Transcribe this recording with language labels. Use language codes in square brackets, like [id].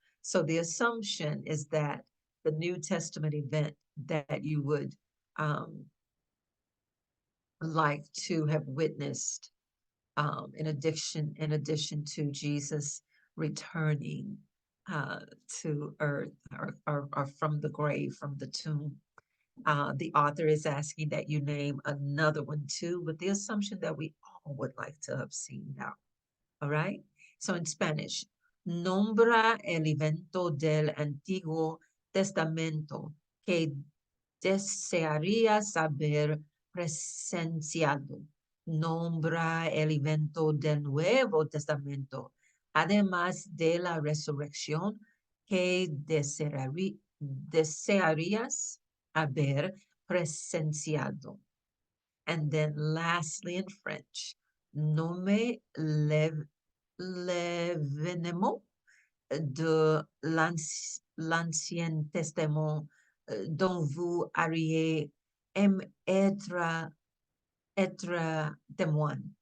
[en] So the assumption is that the New Testament event that you would like to have witnessed in addition to Jesus returning to earth or from the grave, from the tomb. The author is asking that you name another one too, with the assumption that we all would like to have seen now. All right? So in Spanish, [es] nombra el evento del Antiguo Testamento que desearías haber presenciado. Nombra el evento del Nuevo Testamento, además de la resurrección que desearías haber presenciado. [en] And then lastly in French, [fr] nomme l'événement de l'Ancien Testament dont vous auriez aimé être témoin.